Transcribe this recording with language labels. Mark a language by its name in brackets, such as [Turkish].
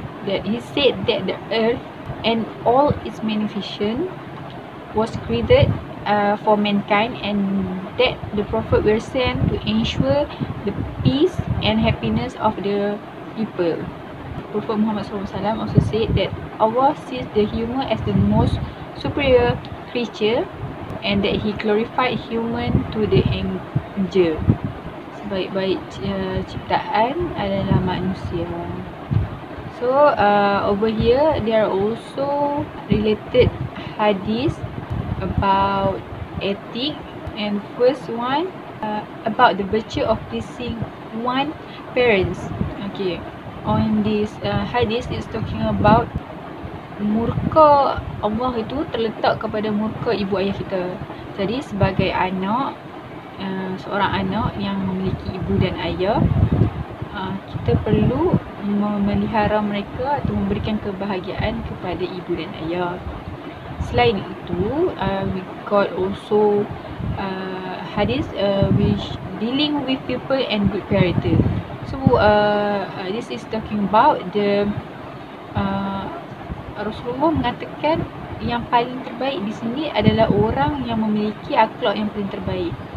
[English] That he said that the earth and all its magnificence was created for mankind, and that the Prophet were sent to ensure the peace and happiness of the people. Prophet Muhammad SAW also said that Allah sees the human as the most superior creature, and that He glorified human to the angel. [Malay] Sebaik-baik ciptaan adalah manusia. [English] So over here there are also related hadith about ethic, and first one about the virtue of pleasing one parents. Okay, on this hadith is talking about [Malay] murka Allah itu terletak kepada murka ibu ayah kita. Jadi sebagai anak, seorang anak yang memiliki ibu dan ayah, kita perlu memelihara mereka atau memberikan kebahagiaan kepada ibu dan ayah. Selain itu, [English] we got also hadith which dealing with people and good character. So this is talking about the [Malay] Rasulullah mengatakan yang paling terbaik di sini adalah orang yang memiliki akhlak yang paling terbaik.